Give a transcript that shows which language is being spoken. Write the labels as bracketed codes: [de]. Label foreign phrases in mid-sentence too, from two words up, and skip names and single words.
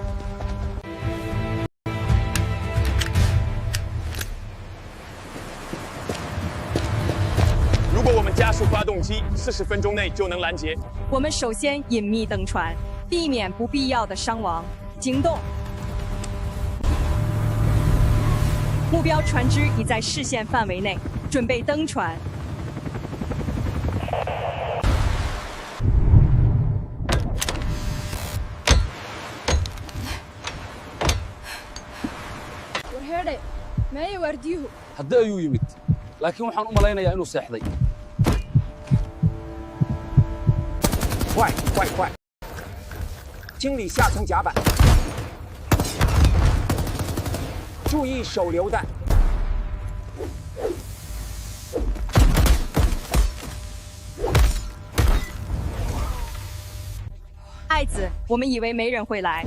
[zh] 如果我们加速发动机，40分钟内就能拦截。我们首先隐秘登船，避免不必要的伤亡。行动！目标船只已在视线范围内，准备登船。 [so] haddii ayuu yimid laakiin waxaan u malaynayaa inuu seexday [zh] 快！清理下层甲板，注意手榴弹。爱子，我们以为没人会来。